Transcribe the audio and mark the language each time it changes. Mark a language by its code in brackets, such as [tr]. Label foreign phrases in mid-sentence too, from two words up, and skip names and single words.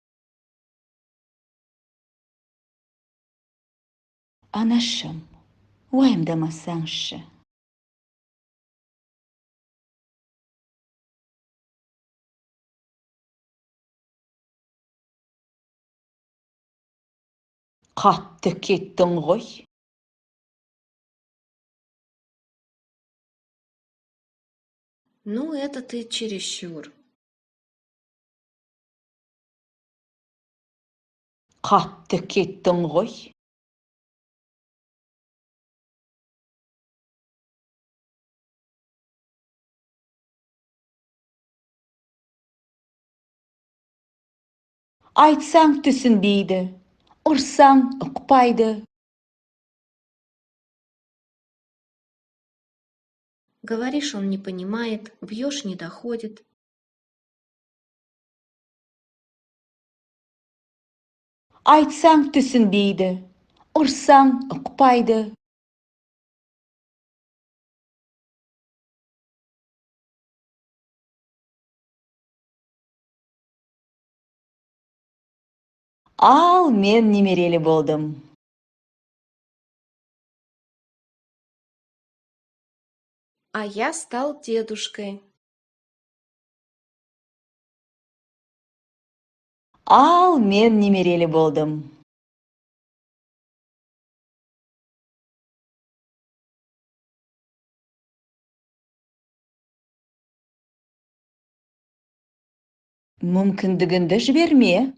[kk] Анашым, уайымдамасаңшы. Қатты кеттің ғой. [ru] Ну, это ты чересчур. [kk] Қатты кеттің ғой. Айтсаң түсінбейді, ұрсаң ұқпайды. [ru] Говоришь, он не понимает, бьешь, не доходит. [kk] Айтсаң түсінбейді, ұрсаң ұқпайды. Ал мен немерелі болдым. [ru] А я стал дедушкой. [kk] Ал мен немерелі болдым. Мүмкіндігіңді жіберме.